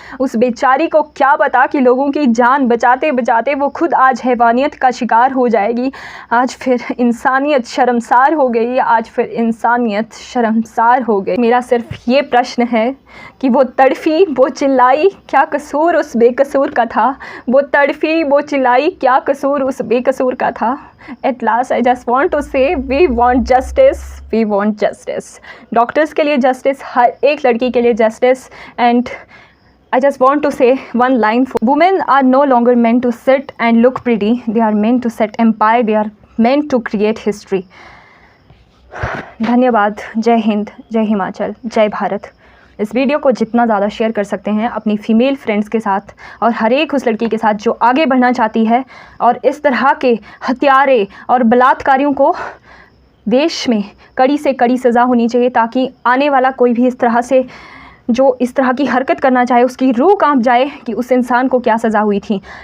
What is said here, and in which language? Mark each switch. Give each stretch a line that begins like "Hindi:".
Hindi: उस बेचारी को क्या पता कि लोगों की जान बचाते बचाते वो खुद आज हैवानियत का शिकार हो जाएगी। आज फिर इंसानियत शर्मसार हो गई, आज फिर इंसानियत शर्मसार हो गई। मेरा सिर्फ ये प्रश्न है कि वो तड़फी, वो चिल्लाई, क्या कसूर उस बेकसूर का था। वो तड़फी, वो चिल्लाई, क्या कसूर उस बेकसूर का था।
English: At last I just want to say we want justice, we want justice।
Hindi: Doctors के लिए जस्टिस, हर एक लड़की के लिए justice.
English: And I just want to say one line for women are no longer meant to sit and look pretty, they are meant to set empire, they are meant to create history।
Hindi: धन्यवाद। जय हिंद, जय हिमाचल, जय भारत। इस video को जितना ज़्यादा share कर सकते हैं अपनी फ़ीमेल फ्रेंड्स के साथ और हर एक उस लड़की के साथ जो आगे बढ़ना चाहती है और इस तरह के हत्यारे और बलात्कारियों को देश में कड़ी से कड़ी सज़ा होनी चाहिए, ताकि आने वाला कोई भी इस तरह से जो इस तरह की हरकत करना चाहे उसकी रूह कांप जाए कि उस इंसान को क्या सज़ा हुई थी।